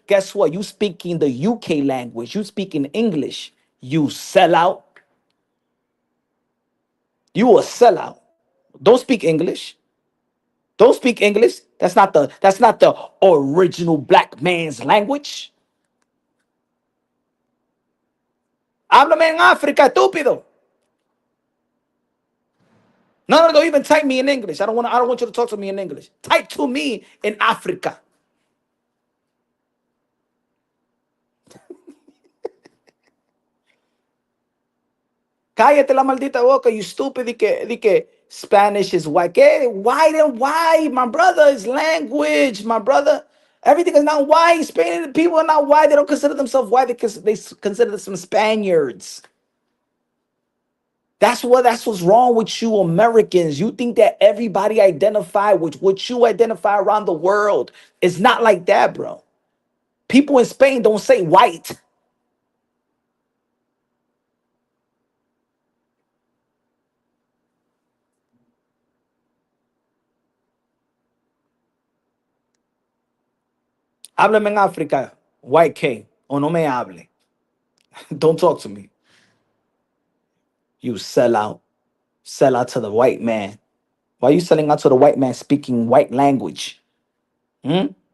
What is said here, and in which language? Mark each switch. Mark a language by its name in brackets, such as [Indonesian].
[English] Guess what? You speaking the UK language. You speaking English. You sell out. You a sellout. Don't speak English. Don't speak English. That's not the original black man's language. [Spanish] Háblame en África, estúpido. [English] No, don't even type me in English. I don't want you to talk to me in English. Type to me in Africa. [Spanish] Cállate la maldita boca, [English] you stupid. [Spanish] Di que [English] Spanish is white. [Spanish] ¿Qué? [English] Why then why? My brother, is language, my brother. Everything is not white. Spain people are not white. They don't consider themselves white because they consider themselves Spaniards. That's what's wrong with you Americans. You think that everybody identify with what you identify around the world. It's not like that, bro. People in Spain don't say white. [Spanish] Háblame en África, white K, o no me hable. [English] Don't talk to me. You sell out. Sell out to the white man. Why are you selling out to the white man speaking white language? Hmm?